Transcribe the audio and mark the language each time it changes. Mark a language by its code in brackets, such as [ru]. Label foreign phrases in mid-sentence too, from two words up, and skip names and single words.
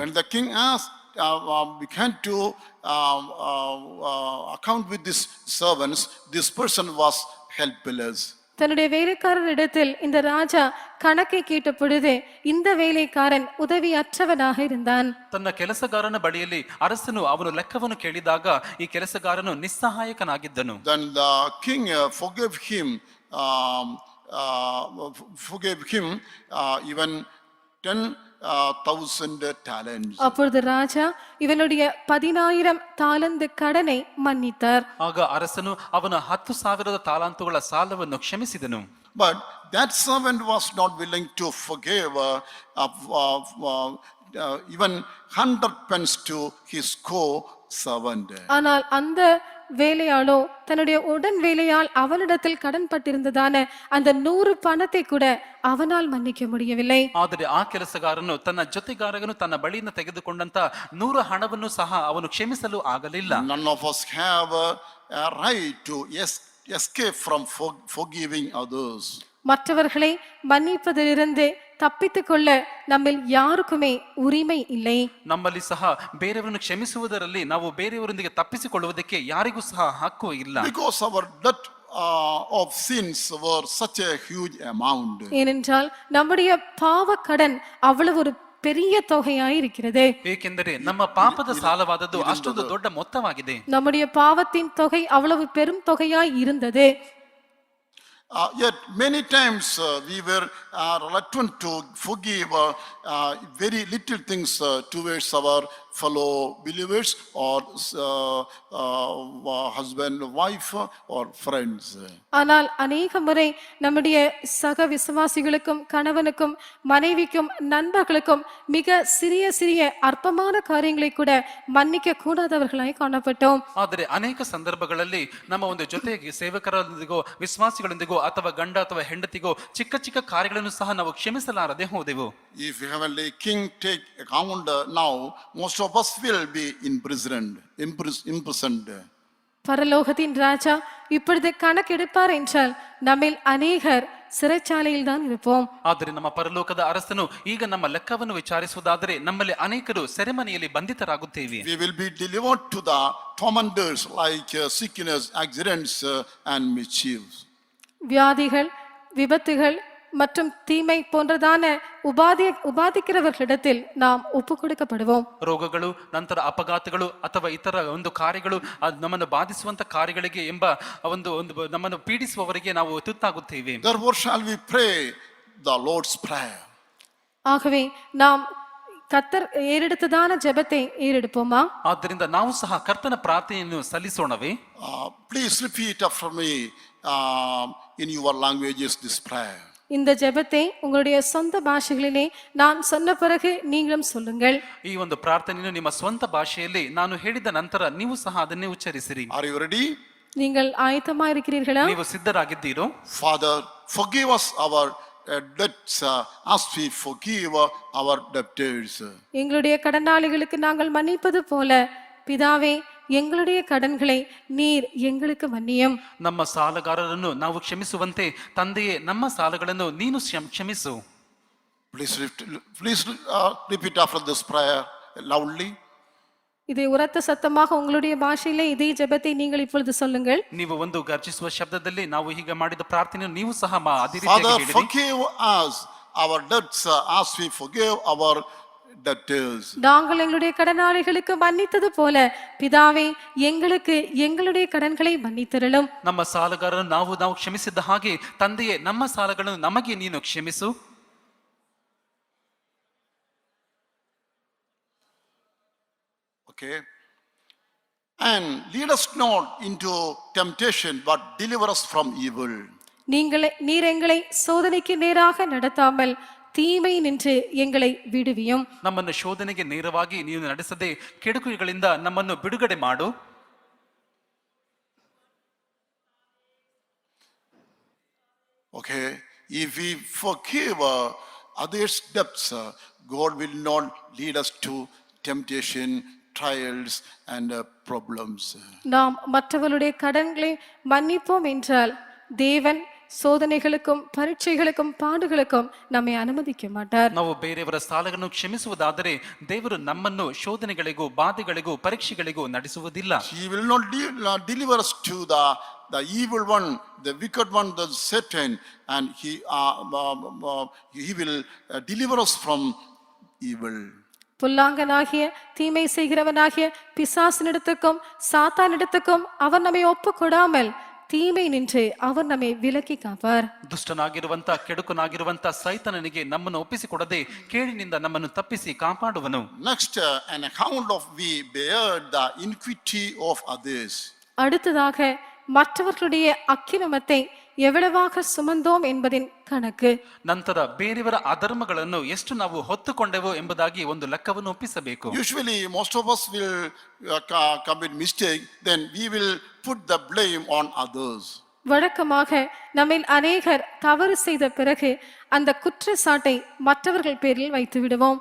[en] When the king began to account with these servants, this person was helpless. [ta] தன்னுடைய வேலைக்காரரிடத்தில் இந்த ராஜா கணக்கை கேட்ட பொழுது இந்த வேலைக்காரன் உதவியற்றவனாக இருந்தான். [kn] ತನ್ನ ಕೆಲಸಗಾರನ ಬಳಿಯಲ್ಲಿ ಅರಸನು ಅವನು ಲೆಕ್ಕವನ್ನು ಕೇಳಿದಾಗ ಈ ಕೆಲಸಗಾರನು ನಿಸ್ಸಹಾಯಕನಾಗಿದ್ದನು. [en] Then the king forgave him even 10,000 talents. [ta] அப்பொழுது ராஜா இவனுடைய 10,000 தாலந்து கடனை மன்னித்தார். [kn] ಆಗ ಅರಸನು ಅವನ 10,000 ತಾಲಾಂತುಗಳ ಸಾಲವನ್ನು ಕ್ಷಮಿಸಿದನು. [en] But that servant was not willing to forgive even 100 pence to his co-servant. [ta] ஆனால் அந்த வேலையாளோ தன்னுடைய உடன் வேலையால் அவனிடத்தில் கடன் பட்டிருந்ததான அந்த 100 பணத்தை கூட அவனால் மன்னிக்க முடியவில்லை. [kn] ಆದರೆ ಆ ಕೆಲಸಗಾರನು ತನ್ನ ಜೊತೆಗಾರನು ತನ್ನ ಬಳಿಯಿಂದ ತೆಗೆದುಕೊಂಡಂತ 100 ಹಣವನ್ನು ಸಹ ಅವನು ಕ್ಷಮಿಸಲು ಆಗಲಿಲ್ಲ. [en] None of us have a right to escape from forgiving others. [ta] மற்றவர்களை மன்னிப்பதிலிருந்து தப்பித்துக் கொள்ள நம்மில் யாருக்குமே உரிமை இல்லை. [kn] ನಮ್ಮಲ್ಲಿ ಸಹ ಬೇರೆಯವರನ್ನು ಕ್ಷಮಿಸುವುದರಲ್ಲಿ ನಾವು ಬೇರೆಯವರೊಂದಿಗೆ ತಪ್ಪಿಸಿಕೊಳ್ಳುವುದಕ್ಕೆ ಯಾರಿಗೂ ಸಹ ಹಕ್ಕು ಇಲ್ಲ. [en] Because our debt of sins were such a huge amount. [ta] ஏனென்றால் நம்முடைய பாவ கடன் அவ்வளவு ஒரு பெரிய தொகையாய் இருக்கிறது. [kn] ಏಕೆಂದರೆ ನಮ್ಮ ಪಾಪದ ಸಾಲವಾದದ್ದು ಅಷ್ಟೊಂದು ದೊಡ್ಡ ಮೊತ್ತವಾಗಿದೆ. [ta] நம்முடைய பாவத்தின் தொகை அவ்வளவு பெரும் தொகையாய் இருந்தது. [en] Yet many times we were reluctant to forgive very little things towards our fellow believers or husband, wife or friends. [ta] ஆனால் அநேக முறை நம்முடைய சக விசுவாசிகளுக்கும் கணவனுக்கும் மனைவிக்கும் நண்பர்களுக்கும் மிக சிறிய சிறிய அற்பமான காரியங்களை கூட மன்னிக்க கூடாதவர்களாய் காணப்பட்டோம். [kn] ಆದರೆ ಅನೇಕ ಸಂದರ್ಭಗಳಲ್ಲಿ ನಮ್ಮ ಒಂದು ಜೊತೆಗೆ ಸೇವಕರೊಂದಿಗೋ ವಿಶ್ವಾಸಿಗಳೊಂದಿಗೋ ಅಥವಾ ಗಂಡ ಅಥವಾ ಹೆಂಡತಿಗೋ ಚಿಕ್ಕ ಚಿಕ್ಕ ಕಾರ್ಯಗಳನ್ನು ಸಹ ನಾವು ಕ್ಷಮಿಸಲಾರದೆ ಹೋದೆವು. [en] If heavenly king take account now, most of us will be imprisoned. [ta] பரலோகத்தின் ராஜா இப்பொழுது கணக்கெடுப்பார் என்றால் நம்மில் அநேகர் சிறைச்சாலையில் தான் இருப்போம். [kn] ಆದರೆ ನಮ್ಮ ಪರಲೋಕದ ಅರಸನು ಈಗ ನಮ್ಮ ಲೆಕ್ಕವನ್ನು ವಿಚಾರಿಸುವುದಾದರೆ ನಮ್ಮಲ್ಲಿ ಅನೇಕರು ಸೆರೆಮನೆಯಲ್ಲಿ ಬಂಧಿತರಾಗುತ್ತೇವೆ. [en] We will be delivered to the tormentors like sickness, accidents and mischiefs. [ta] வியாதிகள், விபத்துகள் மற்றும் தீமை போன்றதான உபாதிக்கிறவர்களிடத்தில் நாம் ಒಪ್ಪು கொடுக்கப்படுவோம். [kn] ರೋಗಗಳು, ನಂತರ ಅಪಘಾತಗಳು ಅಥವಾ ಇತರ ಒಂದು ಕಾರ್ಯಗಳು ನಮ್ಮನ್ನು ಬಾಧಿಸುವಂತ ಕಾರ್ಯಗಳಿಗೆ ಎಂಬ ಒಂದು ನಮ್ಮನ್ನು ಪೀಡಿಸುವವರಿಗೆ ನಾವು ತುತ್ತಾಗುತ್ತೇವೆ. [en] Therefore shall we pray the Lord's prayer. [ta] ஆகவே நாம் கர்த்தர் ஏறெடுத்ததான ஜெபத்தை ஏறெடுப்போமா? [kn] ಆದ್ದರಿಂದ ನಾವು ಸಹ ಕರ್ತನ ಪ್ರಾರ್ಥನೆಯನ್ನು ಸಲ್ಲಿಸೋಣವೇ? [en] Please repeat after me in your languages this prayer. [ta] இந்த ஜெபத்தை உங்களுடைய சொந்த பாஷைகளிலே நான் சொன்ன பிறகு நீங்களும் சொல்லுங்கள். [kn] ಈ ಒಂದು ಪ್ರಾರ್ಥನೆಯನ್ನು ನಿಮ್ಮ ಸ್ವಂತ ಭಾಷೆಯಲ್ಲಿ ನಾನು ಹೇಳಿದ ನಂತರ ನೀವು ಸಹ ಅದನ್ನೇ ಉಚ್ಚರಿಸಿರಿ. [en] Are you ready? [ta] நீங்கள் ஆயத்தமா இருக்கிறீர்களா? [kn] ನೀವು ಸಿದ್ಧರಾಗಿದ್ದೀರೋ? [en] Father, forgive us our debts as we forgive our debtors. [ta] எங்களுடைய கடனாளிகளுக்கு நாங்கள் மன்னிப்பது போல பிதாவே எங்களுடைய கடன்களை நீர் எங்களுக்கு மன்னியும். [kn] ನಮ್ಮ ಸಾಲಗಾರರನ್ನು ನಾವು ಕ್ಷಮಿಸುವಂತೆ ತಂದೆಯೇ ನಮ್ಮ ಸಾಲಗಳನ್ನು ನೀನು ಕ್ಷಮಿಸು. [en] Please repeat after this prayer loudly. [ta] இதை உரத்த சத்தமாக உங்களுடைய பாஷையிலே இதே ஜெபத்தை நீங்கள் இப்பொழுது சொல்லுங்கள். [kn] ನೀವು ಒಂದು ಗರ್ಜಿಸುವ ಶಬ್ದದಲ್ಲಿ ನಾವು ಹೀಗೆ ಮಾಡಿದ ಪ್ರಾರ್ಥನೆಯನ್ನು ನೀವು ಸಹ ಅದೇ ರೀತಿಯಾಗಿ [en] Father, [kn] ಹೇಳಿರಿ. [en] forgive us our debts as we forgive our debtors. [ta] நாங்கள் எங்களுடைய கடனாளிகளுக்கு மன்னித்தது போல பிதாவே எங்களுக்கு எங்களுடைய கடன்களை மன்னித்தருளும். [kn] ನಮ್ಮ ಸಾಲಗಾರರನ್ನು ನಾವು ಕ್ಷಮಿಸಿದ್ದ ಹಾಗೆ ತಂದೆಯೇ ನಮ್ಮ ಸಾಲಗಳನ್ನು ನಮಗೆ ನೀನು ಕ್ಷಮಿಸು. [en] Okay. And lead us not into temptation, but deliver us from evil. [ta] நீர் எங்களை சோதனைக்கு நேராக நடத்தாமல் தீமை நின்று எங்களை விடுவியும். [kn] ನಮ್ಮನ್ನು ಶೋಧನೆಗೆ ನೇರವಾಗಿ ನೀನು ನಡೆಸದೆ ಕೆಡುಕುಗಳಿಂದ ನಮ್ಮನ್ನು ಬಿಡುಗಡೆ ಮಾಡು. [en] Okay, if we forgive others' debts, God will not lead us to temptation, trials, and problems. [ta] நாம் மற்றவர்களுடைய கடன்களை மன்னிப்போம் என்றால் தேவன் சோதனைகளுக்கும் பரீட்சைகளுக்கும் பாடுகளுக்கும் நம்மை அனுமதிக்க மாட்டார். [kn] ನಾವು ಬೇರೆಯವರ ಸಾಲಗಳನ್ನು ಕ್ಷಮಿಸುವುದಾದರೆ ದೇವರು ನಮ್ಮನ್ನು ಶೋಧನೆಗಳಿಗೂ ಬಾಧೆಗಳಿಗೂ ಪರೀಕ್ಷೆಗಳಿಗೂ ನಡೆಸುವುದಿಲ್ಲ. [en] He will not deliver us to the evil one, the wicked one, the Satan, and he will deliver us from evil. [ta] புல்லாங்கனாகிய தீமை செய்கிறவனாகிய பிசாசினிடத்துக்கும் சாத்தானிடத்துக்கும் அவர் நம்மை ஒப்பு கொடாமல் தீமை நின்று அவர் நம்மை விலக்கி காப்பார். [kn] ದುಷ್ಟನಾಗಿರುವಂತ ಕೆಡುಕನಾಗಿರುವಂತ ಸೈತನನಿಗೆ ನಮ್ಮನ್ನು ಒಪ್ಪಿಸಿಕೊಡದೆ ಕೇಳಿನಿಂದ ನಮ್ಮನ್ನು ತಪ್ಪಿಸಿ ಕಾಪಾಡುವನು. [en] Next, an account of we bear the iniquity of others. [ta] அடுத்ததாக மற்றவர்களுடைய அக்கிரமத்தை எவ்வளவாக சுமந்தோம் என்பதின் கணக்கு. [kn] ನಂತರ ಬೇರೆಯವರ ಅಧರ್ಮಗಳನ್ನು ಎಷ್ಟು ನಾವು ಹೊತ್ತುಕೊಂಡೆವೋ ಎಂಬುದಾಗಿ ಒಂದು ಲೆಕ್ಕವನ್ನು ಒಪ್ಪಿಸಬೇಕು. [en] Usually, most of us will commit mistake, then we will put the blame on others. [ta] வழக்கமாக நம்மில் அநேகர் தவறு செய்த பிறகு அந்த குற்றச்சாட்டை மற்றவர்கள் பேரில் வைத்து விடுவோம்.